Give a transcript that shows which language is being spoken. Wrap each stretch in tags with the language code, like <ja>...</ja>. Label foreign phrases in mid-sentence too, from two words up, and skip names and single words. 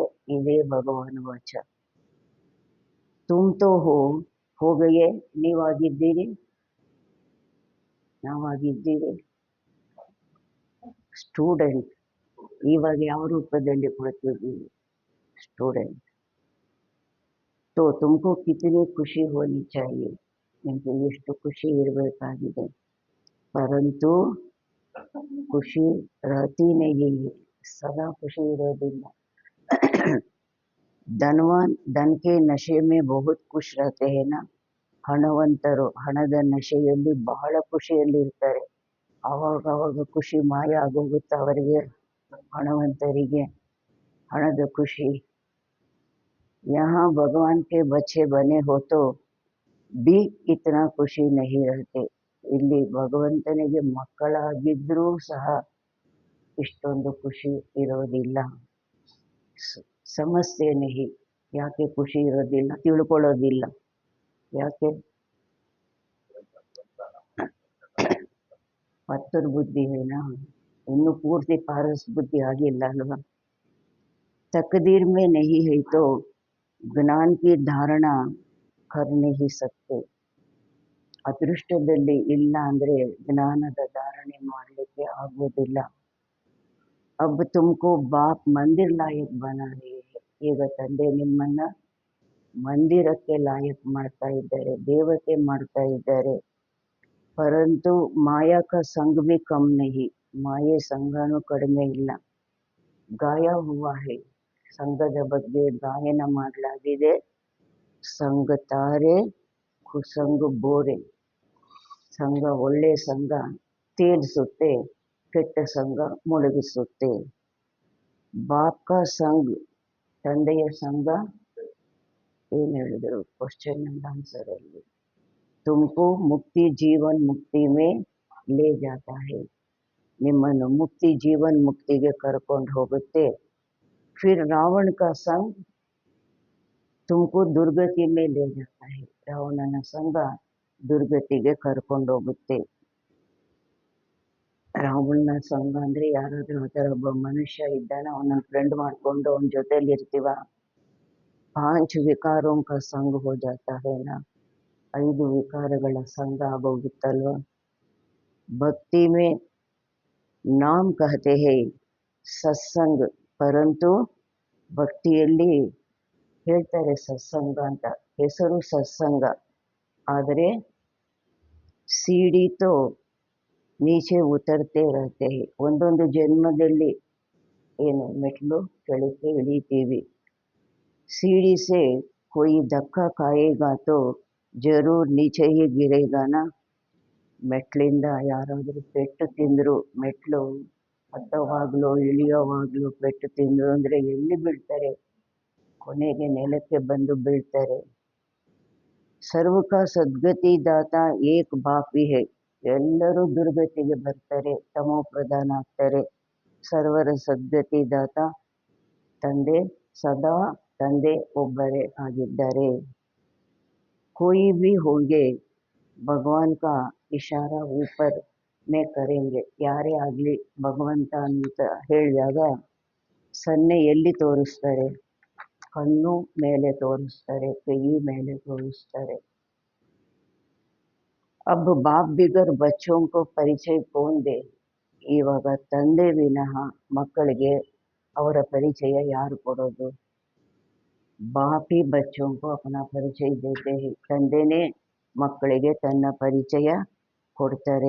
<hi>ಇದೇ भगवान वाच. तुम तो हो गये,</hi> <kn>ನೀವಾಗಿದ್ದೀರಿ, ನಾವಾಗಿದ್ದೀರಿ. ಸ್ಟೂಡೆಂಟ್, ಇವಾಗ ಯಾವ ರೂಪದಲ್ಲಿ ಕುಳಿತಿದ್ದೀವಿ? ಸ್ಟೂಡೆಂಟ್.</kn> <hi>तो तुमको कितनी खुशी होनी चाहिए,</hi> <kn>ನಿಮಗೆ ಎಷ್ಟು ಖುಷಿ ಇರಬೇಕಾಗಿದೆ.</kn> <hi>परंतु खुशी रहती नहीं है,</hi> <kn>ಸದಾ ಖುಷಿ ಇರೋದಿಲ್ಲ.</kn> <hi>धनवान धन के नशे में बहुत खुश रहते हैं ना.</hi> <kn>ಹಣವಂತರು ಹಣದ ನಶೆಯಲ್ಲಿ ಬಹಳ ಖುಷಿಯಲ್ಲಿ ಇರ್ತಾರೆ. ಆವಾಗ ಖುಷಿ ಮಾಯ ಆಗೋಗುತ್ತೆ ಅವರಿಗೆ, ಹಣವಂತರಿಗೆ ಹಣದ ಖುಷಿ.</kn> <hi>यहाँ भगवान के बच्चे बने हो तो भी इतना ಖುಷಿ नहीं रहते.</hi> <kn>ಇಲ್ಲಿ ಭಗವಂತನಿಗೆ ಮಕ್ಕಳಾಗಿದ್ರೂ ಸಹ ಇಷ್ಟೊಂದು ಖುಷಿ ಇರೋದಿಲ್ಲ. ಸಮಸ್ಯೆ ನಹಿ, ಯಾಕೆ ಖುಷಿ ಇರೋದಿಲ್ಲ? ತಿಳ್ಕೊಳ್ಳೋದಿಲ್ಲ. ಯಾಕೆ? ಪತ್ತರ ಬುದ್ಧಿ ಏನಾ, ಇನ್ನು ಪೂರ್ತಿ ಪಾರಸ್ ಬುದ್ಧಿ ಆಗಿಲ್ಲ ಅಲ್ವಾ.</kn> <hi>तकदीर में नहीं है तो ज्ञान की धारणा कर नहीं सकते.</hi> <kn>ಅದೃಷ್ಟದಲ್ಲಿ ಇಲ್ಲ ಅಂದ್ರೆ ಜ್ಞಾನದ ಧಾರಣೆ ಮಾಡಲಿಕ್ಕೆ ಆಗೋದಿಲ್ಲ.</kn> <hi>अब तुमको बाप मंदिर लायक बना रहे हैं.</hi> <kn>ಈಗ ತಂದೆ ನಿಮ್ಮನ್ನ ಮಂದಿರಕ್ಕೆ ಲಾಯಕ್ ಮಾಡ್ತಾ ಇದ್ದಾರೆ, ದೇವತೆ ಮಾಡ್ತಾ ಇದ್ದಾರೆ.</kn> <hi>परंतु माया का संग भी कम नहीं,</hi> <kn>ಮಾಯೆ ಸಂಘನೂ ಕಡಿಮೆ ಇಲ್ಲ.</kn> <hi>ಗಾಯ हुआ है,</hi> <kn>ಸಂಘದ ಬಗ್ಗೆ ಗಾಯನ ಮಾಡಲಾಗಿದೆ.</kn> <hi>संग तारे कुसंग बोरे.</hi> <kn>ಸಂಘ ಒಳ್ಳೆ ಸಂಘ ತೇಲಿಸುತ್ತೆ, ಕೆಟ್ಟ ಸಂಘ ಮುಳುಗಿಸುತ್ತೆ.</kn> <hi>बापका संग,</hi> <kn>ತಂದೆಯ ಸಂಘ ಏನು ಹೇಳಿದ್ರು</kn> <en>question and answer</en> <kn>ಅಲ್ಲಿ,</kn> <hi>तुमको मुक्ति जीवन मुक्ति में ले जाता है,</hi> <kn>ನಿಮ್ಮನ್ನು ಮುಕ್ತಿ ಜೀವನ್ ಮುಕ್ತಿಗೆ ಕರ್ಕೊಂಡು ಹೋಗುತ್ತೆ.</kn> <hi>फिर रावण का संग तुमको दुर्गति में ले जाता है.</hi> <kn>ರಾವಣನ ಸಂಘ ದುರ್ಗತಿಗೆ ಕರ್ಕೊಂಡು ಹೋಗುತ್ತೆ. ರಾವಣನ ಸಂಘ ಅಂದ್ರೆ ಯಾರಾದ್ರೂ ಆ ಥರ ಒಬ್ಬ ಮನುಷ್ಯ ಇದ್ದಾನೆ, ಅವನ ಫ್ರೆಂಡ್ ಮಾಡ್ಕೊಂಡು ಅವನ ಜೊತೆಲಿ ಇರ್ತೀವ.</kn> <hi>5 ವಿಕಾರೋं का संग हो जाता है ना,</hi> <kn>5 ವಿಕಾರಗಳ ಸಂಘ ಆಗೋಗುತ್ತಲ್ವ.</kn> <hi>भक्ति में नाम कहते हैं सत्संग,</hi> <kn>ಪರಂತು ಭಕ್ತಿಯಲ್ಲಿ ಹೇಳ್ತಾರೆ ಸತ್ಸಂಗ ಅಂತ, ಹೆಸರು ಸತ್ಸಂಗ.</kn> <hi>ಆದರೆ सीढ़ी तो नीचे उतरते ಇರತ್ತೆ.</hi> <kn>ಒಂದೊಂದು ಜನ್ಮದಲ್ಲಿ ಏನು ಮೆಟ್ಲು ಕೆಳಕ್ಕೆ ಇಳಿತೀವಿ.</kn> <hi>सीढ़ी से कोई धक्का खाएगा तो जरूर नीचे ही गिरेगा ना.</hi> <kn>ಮೆಟ್ಲಿಂದ ಯಾರಾದರೂ ಪೆಟ್ಟು ತಿಂದ್ರು, ಮೆಟ್ಲು ಹತ್ತವಾಗ್ಲೂ ಇಳಿಯೋವಾಗ್ಲೂ ಪೆಟ್ಟು ತಿಂದ್ರು ಅಂದ್ರೆ ಎಲ್ಲಿ ಬೀಳ್ತಾರೆ? ಕೊನೆಗೆ ನೆಲಕ್ಕೆ ಬಂದು ಬೀಳ್ತಾರೆ.</kn> <hi>सर्वका सद्गति दाता एक बापही है.</hi> <kn>ಎಲ್ಲರೂ ದುರ್ಗತಿಗೆ ಬರ್ತಾರೆ, ತಮೋ ಪ್ರಧಾನ ಆಗ್ತಾರೆ. ಸರ್ವರ ಸದ್ಗತಿ ದಾತ ತಂದೆ, ಸದಾ ತಂದೆ ಒಬ್ಬರೇ ಆಗಿದ್ದಾರೆ.</kn> <hi>कोई भी होंगे भगवान का इशारा ऊपर में करेंगे.</hi> <kn>ಯಾರೇ ಆಗಲಿ ಭಗವಂತ ಅಂತ ಹೇಳಿದಾಗ ಸನ್ನೆ ಎಲ್ಲಿ ತೋರಿಸ್ತಾರೆ? ಕಣ್ಣು ಮೇಲೆ ತೋರಿಸ್ತಾರೆ, ಕೈ ಮೇಲೆ ತೋರಿಸ್ತಾರೆ.</kn> <hi>अब बाप बिगर बच्चों को परिचय कौन दे.</hi> <kn>ಇವಾಗ ತಂದೆ ವಿನಃ ಮಕ್ಕಳಿಗೆ ಅವರ ಪರಿಚಯ ಯಾರು ಕೊಡೋದು?</kn> <hi>ಬಾಪ್ ही बच्चों को अपना परिचय देते हैं.</hi> <kn>ತಂದೆನೇ ಮಕ್ಕಳಿಗೆ ತನ್ನ ಪರಿಚಯ ಕೊಡ್ತಾರೆ.</kn>